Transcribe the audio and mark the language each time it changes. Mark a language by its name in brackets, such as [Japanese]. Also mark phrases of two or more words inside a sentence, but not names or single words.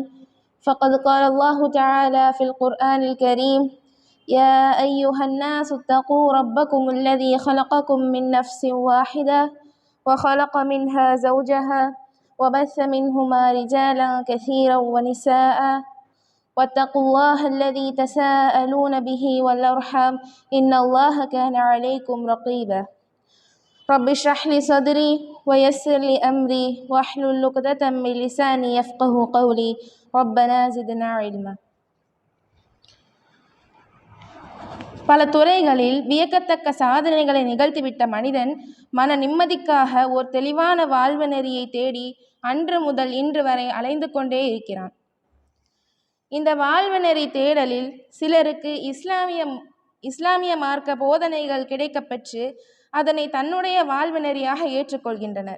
[Arabic] فقد قال الله تعالى في القرآن الكريم: يا أيها الناس اتقوا ربكم الذي خلقكم من نفس واحدة وخلق منها زوجها وبث منهما رجالا كثيرا ونساء واتقوا الله الذي تساءلون به والأرحام إن الله كان عليكم رقيبا. رب اشرح لي صدري ويسر لي أمري واحلل عقدة من لساني يفقه قولي ربنا زدنا علما. [Tamil] பல துறைகளில் வியக்கத்தக்க சாதனைகளை நிகழ்த்திவிட்ட மனிதன் மன நிம்மதிக்காக ஒரு தெளிவான வாழ்வு நெறியை தேடி அன்று முதல் இன்று வரை அலைந்து கொண்டே இருக்கிறான். இந்த வாழ்வு நெறி தேடலில் சிலருக்கு இஸ்லாமிய மார்க்க போதனைகள் கிடைக்கப்பெற்று அதனை தன்னுடைய வாழ்வு நெறியாக ஏற்றுக்கொள்கின்றனர்.